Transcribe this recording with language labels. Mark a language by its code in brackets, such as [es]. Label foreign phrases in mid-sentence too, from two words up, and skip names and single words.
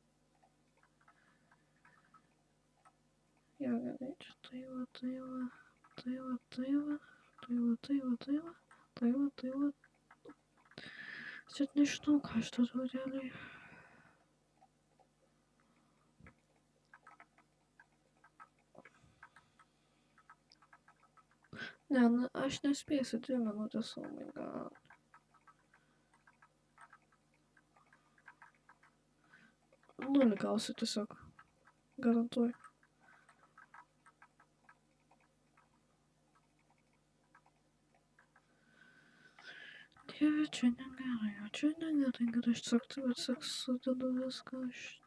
[lt] Jo, gerai, čia tai va. Čia nežinau, ką aš darau realiai. Ne, aš nespėsiu 2 minutės, [en] oh my god. [lt] Nulį gausiu tiesiog. Garantuoju. Dieve, čia negerai, kad aš tiesiog sudedu viską aš.